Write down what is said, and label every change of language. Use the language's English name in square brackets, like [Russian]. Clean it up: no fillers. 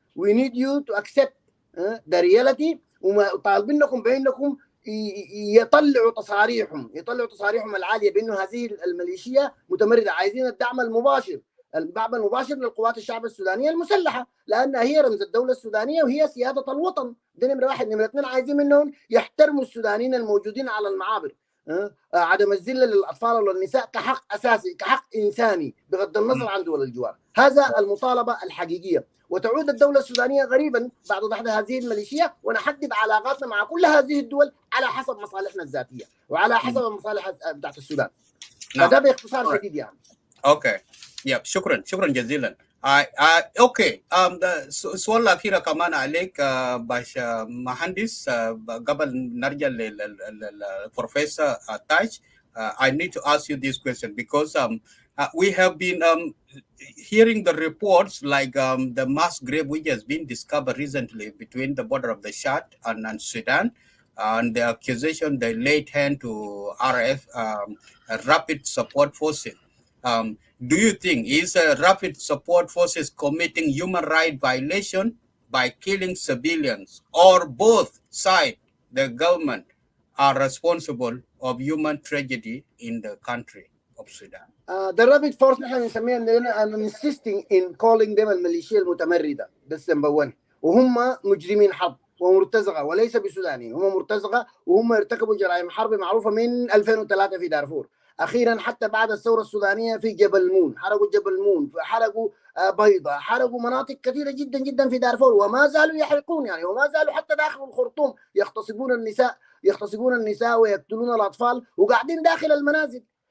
[English] We need you to accept the reality. [Arabic] وطالبينكم بأنكم يطلعوا تصاريحهم العالية بأنه هذه الميليشيا متمردة، عايزين الدعم المباشر الدعم المباشر للقوات الشعب السودانيه المسلحه، لانها هي رمز الدوله السودانيه وهي سياده الوطن. دي نمره واحد. نمره اثنين، عايزين منهم يحترموا السودانيين الموجودين على المعابر. عدم الذله للاطفال والنساء كحق اساسي، كحق انساني، بغض النظر عن دول الجوار. هذا المطالبه الحقيقيه. وتعود الدوله السودانيه غريبا بعد ضحض هذه الميليشيا، ونحدد علاقاتنا مع كل هذه الدول على حسب مصالحنا الذاتيه وعلى حسب المصالح بتاعت السودان. فده باختصار شديد يعني. اوكي. يب. شكرا جزيلا. اوكي. السؤال الاخير كمان عليك باش مهندس قبل نرجع للبروفيسور تاج. [English] I need to ask you this question because we have been hearing the reports like the mass grave which has been discovered recently between the border of the Chad and Sudan, and the accusation they laid hand to RF, Rapid Support Forces. Do you think is Rapid Support Forces committing human rights violation by killing civilians, or both sides, the government, are responsible of human tragedy in the country of Sudan? The Rapid Force نحن بنسميها I'm insisting in calling them الميليشيا المتمردة. That's number one. [Arabic] وهم مجرمين حرب ومرتزقة وليس بسودانيين، هم مرتزقة وهم ارتكبوا جرائم حرب معروفة من 2003 في دارفور. أخيرا حتى بعد الثورة السودانية في جبل مون، حرقوا جبل مون، حرقوا بيضة، حرقوا مناطق كثيرة جدا جدا في دارفور، وما زالوا يحرقون يعني، وما زالوا حتى داخل الخرطوم يغتصبون النساء ويقتلون الأطفال، وقاعدين داخل المنازل.